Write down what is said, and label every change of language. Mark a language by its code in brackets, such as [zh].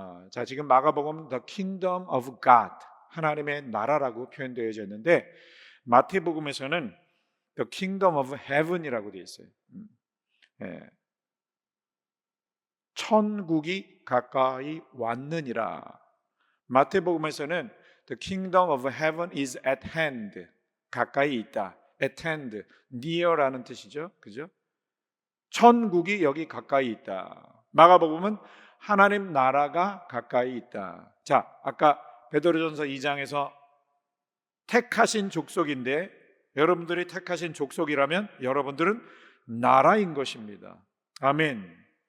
[ko] 자 지금 마가복음 [en] The Kingdom of God [ko] 하나님의 나라라고 표현되어져 있는데 마태복음에서는 [en] The Kingdom of Heaven [ko] 이라고 되어 있어요. 천국이 가까이 왔느니라. 마태복음에서는 [en] The kingdom of heaven is at hand. [ko] 가까이 있다. At hand, near라는 뜻이죠. 그죠? 천국이 여기 가까이 있다. 마가복음은 하나님 나라가 가까이 있다. 자, 아까 베드로전서 2장에서 택하신 족속인데 여러분들이 택하신 족속이라면 여러분들은 나라인 것입니다. 아멘.